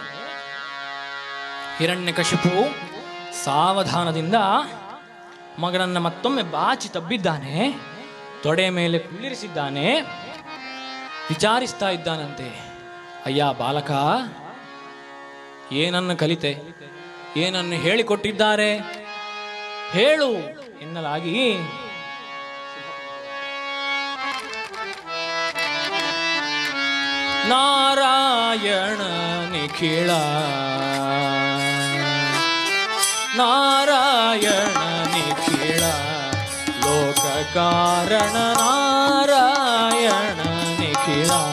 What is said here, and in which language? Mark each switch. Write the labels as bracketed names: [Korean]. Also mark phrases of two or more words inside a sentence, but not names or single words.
[Kannada] ಹಿರಣ್ಯಕಶಿಪು ಸಾವಧಾನದಿಂದ ಮಗನನ್ನ ಮತ್ತೊಮ್ಮೆ ಬಾಚಿ ತಬ್ಬಿದ್ದಾನೆ. ತೊಡೆ ಮೇಲೆ ಕುಳ್ಳಿರಿಸಿದ್ದಾನೆ. ವಿಚಾರಿಸ್ತಾ ಇದ್ದಾನಂತೆ. ಅಯ್ಯ ಬಾಲಕ, ಏನನ್ನು ಕಲಿತೆ, ಏನನ್ನು ಹೇಳಿಕೊಟ್ಟಿದ್ದಾರೆ ಹೇಳು ಎನ್ನಲಾಗಿ ನಾರಾಯಣ ನಿಖಿಳ ನಾರಾಯಣ ನಿಖಿಳ ಲೋಕ ಕಾರಣ ನಾರಾಯಣ ನಿಖಿಳ.